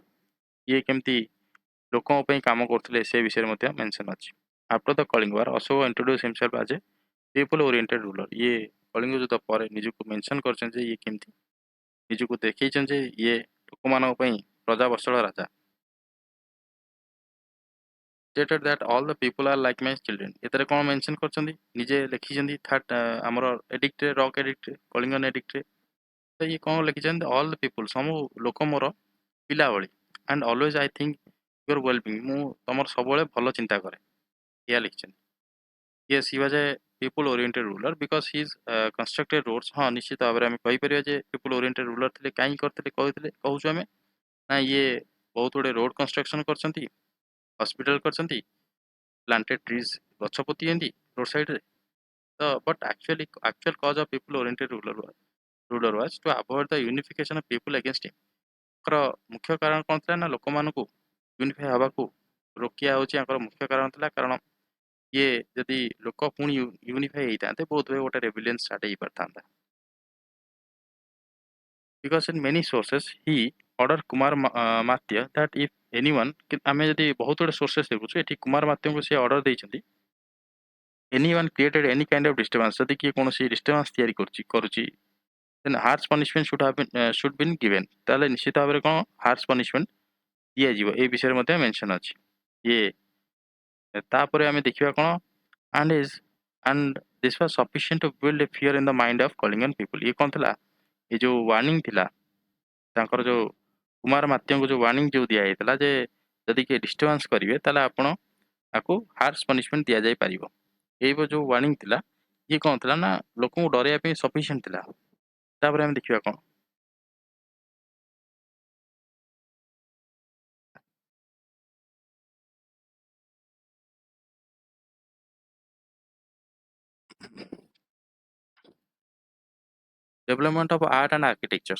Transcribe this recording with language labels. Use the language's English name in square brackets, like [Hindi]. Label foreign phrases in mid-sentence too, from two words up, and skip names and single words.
[Odia] ଇଏ କେମିତି ଲୋକଙ୍କ ପାଇଁ କାମ କରୁଥିଲେ ସେ ବିଷୟରେ ମଧ୍ୟ ମେନସନ୍ ଅଛି। [English] After the Kalinga war Ashoka introduce himself as a people oriented ruler. [Odia] ଇଏ କଳିଙ୍ଗ ଯୁଦ୍ଧ ପରେ ନିଜକୁ ମେନସନ୍ କରିଛନ୍ତି ଯେ ଇଏ କେମିତି ନିଜକୁ ଦେଖେଇଛନ୍ତି ଯେ ଇଏ ଲୋକମାନଙ୍କ ପାଇଁ ପ୍ରଜାବତ୍ସଳ ରାଜା। [English] stated that all the people are like my children। [Odia] ଏଥିରେ କ'ଣ ମେନସନ୍ କରିଛନ୍ତି? ନିଜେ ଲେଖିଛନ୍ତି ଆମର ଏଡିକ୍ଟରେ, [English] rock edict, Kalingan edict, [Odia] ତ ଇଏ କ'ଣ ଲେଖିଛନ୍ତି, [English] all the people, [Odia] ସବୁ ଲୋକ ମୋର ପିଲା ଭଳି, [English] and always I think your well being, [Odia] ମୁଁ ତମର ସବୁବେଳେ ଭଲ ଚିନ୍ତା କରେ, ଏଇଆ ଲେଖିଛନ୍ତି। [English] Yes he was a people oriented ruler because his constructed roads. [Odia] ହଁ ନିଶ୍ଚିତ ଭାବରେ ଆମେ କହିପାରିବା ଯେ [English] people oriented ruler [Odia] ଥିଲେ। କାହିଁକି କରିଥିଲେ କହୁଛୁ ଆମେ, ନା ଇଏ ବହୁତ ଗୁଡ଼ିଏ [English] road construction [Odia] କରିଛନ୍ତି, ହସ୍ପିଟାଲ କରିଛନ୍ତି, [English] planted trees, [Odia] ଗଛ ପୋତିଛନ୍ତି [English] road side. ତ ବଟ୍ actual cause of people oriented ruler was to avoid the unification of people against him। [Odia] ତାଙ୍କର ମୁଖ୍ୟ କାରଣ କ'ଣ ଥିଲା, ନା ଲୋକମାନଙ୍କୁ ୟୁନିଫାଏ ହେବାକୁ ରୋକିବା ହେଉଛି ତାଙ୍କର ମୁଖ୍ୟ କାରଣ ଥିଲା। କାରଣ ଇଏ ଯଦି ଲୋକ ପୁଣି ୟୁନିଫାଏ ହେଇଥାନ୍ତେ, ବହୁତ ହୁଏ ଗୋଟେ [English] rebellion start [Odia] ହେଇପାରିଥାନ୍ତା। [English] Because in many sources he ordered କୁମାର ମାତ୍ୟ that if anyone, [Odia] ଆମେ ଯଦି ବହୁତ ଗୁଡ଼ିଏ ସୋର୍ସେସ୍ ଦେଖୁଛୁ, ଏଠି କୁମାର ମାତ୍ୟଙ୍କୁ ସେ ଅର୍ଡର ଦେଇଛନ୍ତି, [English] anyone created any kind of disturbance, [Odia] ଯଦି କିଏ କୌଣସି ଡିଷ୍ଟର୍ବାନ୍ସ ତିଆରି କରୁଛି [English] then harsh punishment should been given, [Odia] ତାହେଲେ ନିଶ୍ଚିତ ଭାବରେ କ'ଣ [English] harsh punishment [Odia] ଦିଆଯିବ, এই ବିଷୟରେ ମଧ୍ୟ ମେନସନ୍ ଅଛି। ଇଏ ତାପରେ ଆମେ ଦେଖିବା କ'ଣ, [English] and this was sufficient to build a fear in the mind of Kalingan people। [Odia] ଇଏ କ'ଣ ଥିଲା, ଏ ଯୋଉ ୱାର୍ଣ୍ଣିଂ ଥିଲା ତାଙ୍କର, ଯୋଉ କୁମାର ମାତ୍ୟଙ୍କୁ ଯୋଉ ୱାର୍ଣ୍ଣିଂ ଯୋଉ ଦିଆଯାଇଥିଲା ଯେ ଯଦି କିଏ ଡିଷ୍ଟର୍ବାନ୍ସ କରିବେ ତାହେଲେ ଆପଣ ତାକୁ [English] harsh punishment [Odia] ଦିଆଯାଇପାରିବ, ଏଇ ଯୋଉ ୱାର୍ଣ୍ଣିଂ ଥିଲା ଇଏ କ'ଣ ଥିଲା, ନା ଲୋକଙ୍କୁ ଡରାଇବା ପାଇଁ ସଫିସିଏଣ୍ଟ ଥିଲା। ତାପରେ ଆମେ ଦେଖିବା କ'ଣ, [English] development of art and architecture.